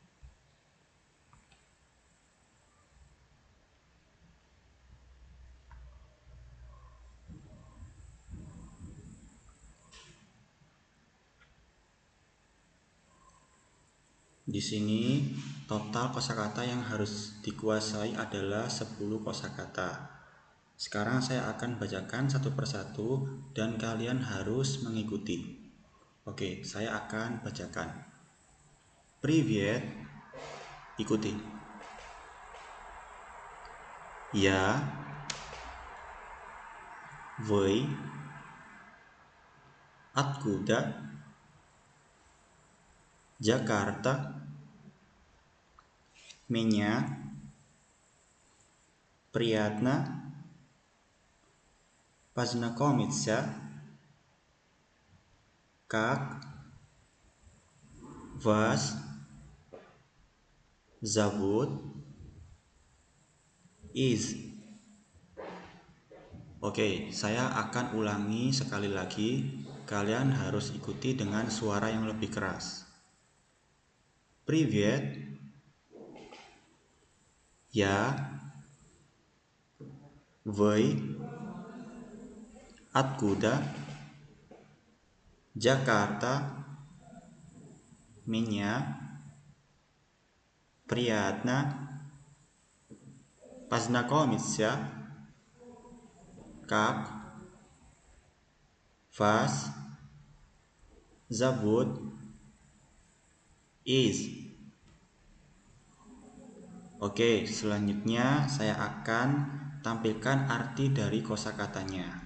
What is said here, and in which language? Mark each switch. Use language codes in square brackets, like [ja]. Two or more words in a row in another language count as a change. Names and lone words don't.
[id] Di sini total kosakata yang harus dikuasai adalah 10 kosakata. Sekarang saya akan bacakan satu persatu dan kalian harus mengikuti. Oke, saya akan bacakan. [ru] Привет. Ikuti. Я, вы, откуда, Jakarta, меня, приятно, познакомиться, как вас зовут, is. [id] Oke, saya akan ulangi sekali lagi. Kalian harus ikuti dengan suara yang lebih keras. [ru] Привет. Я, вы, откуда, Jakarta, меня, приятно, познакомиться, как вас зовут, is. [id] Oke, selanjutnya saya akan tampilkan arti dari kosakatanya.